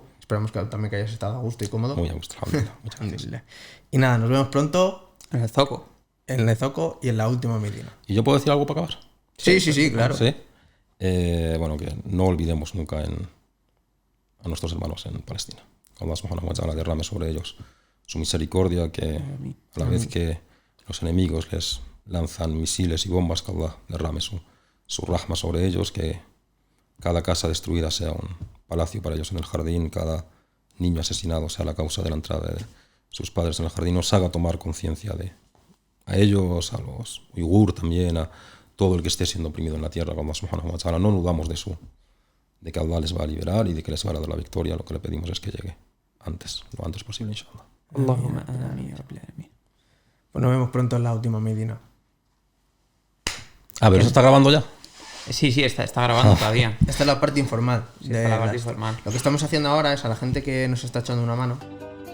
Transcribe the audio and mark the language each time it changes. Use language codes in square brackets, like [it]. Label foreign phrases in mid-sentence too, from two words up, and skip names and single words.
[es] Esperamos que también que hayas estado a gusto y cómodo. Muy a gusto, muchas gracias. Y nada, nos vemos pronto en el Zoco. En el Zoco y en la última Medina. ¿Y yo puedo decir algo para acabar? Sí, claro. ¿Sí? Bueno, que no olvidemos nunca a nuestros hermanos en Palestina. [ar] الله سبحانه وتعالى [es] derrame sobre ellos su misericordia, que a la vez que los enemigos les lanzan misiles y bombas, que Allah derrame su rahma sobre ellos, que cada casa destruida sea un palacio para ellos en el jardín, cada niño asesinado sea la causa de la entrada de sus padres en el jardín, nos haga tomar conciencia a ellos, a los uigur también, a todo el que esté siendo oprimido en la tierra, que [ar] الله سبحانه وتعالى, [es] no dudamos de que Allah les va a liberar y de que les va a dar la victoria. Lo que le pedimos es que llegue lo antes posible, [ar] إن شاء الله. [es] Allahumma amén. Pues nos vemos pronto en la última Medina. A ver, ¿eso está grabando ya? Sí, está grabando todavía. Esta es la parte informal. Sí, la parte informal. Lo que estamos haciendo ahora es a la gente que nos está echando una mano.